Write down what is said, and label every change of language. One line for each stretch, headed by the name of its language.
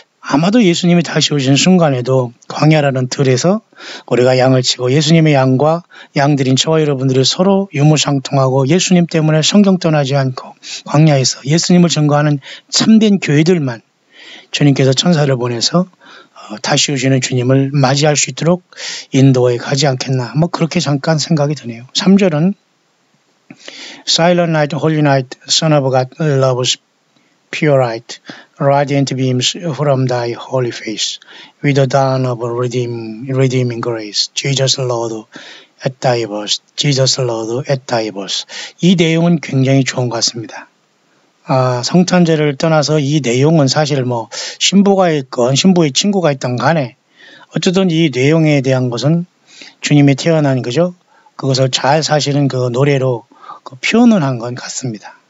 Korean: 아마도 예수님이 다시 오신 순간에도 광야라는 들에서 우리가 양을 치고 예수님의 양과 양들인 저와 여러분들이 서로 유무상통하고 예수님 때문에 성경 떠나지 않고 광야에서 예수님을 증거하는 참된 교회들만 주님께서 천사를 보내서 다시 오시는 주님을 맞이할 수 있도록 인도에 가지 않겠나 그렇게 잠깐 생각이 드네요. 3절은
English: Silent night, holy night, Son of God loves pure light, radiant beams from thy holy face, with the dawn of redeeming grace, Jesus Lord at thy birth, Jesus Lord at thy birth.
Korean: 이 내용은 굉장히 좋은 것 같습니다. 성탄절을 떠나서 이 내용은 사실 신부가 있건 신부의 친구가 있던 간에 어쨌든 이 내용에 대한 것은 주님이 태어난 그죠? 그것을 잘 사실은 그 노래로 표현을 한 건 같습니다.